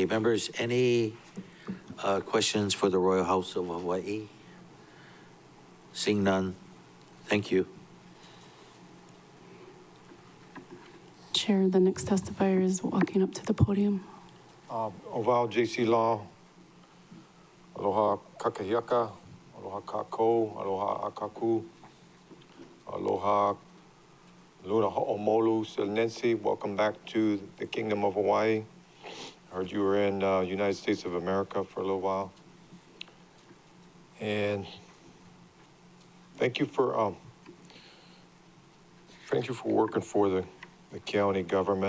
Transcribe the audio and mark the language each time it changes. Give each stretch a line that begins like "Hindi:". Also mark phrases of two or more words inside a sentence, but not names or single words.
English: Members, any questions for the Royal House of Hawaii? Seeing none, thank you. Chair, the next testifier is walking up to the podium. Oval JC Law,
Hawaiian: aloha kakahiaka, aloha kako, aloha akaku, aloha luna ho'omolu silnensi.
English: Welcome back to the Kingdom of Hawaii. I heard you were in United States of America for a little while. And thank you for working for the county government.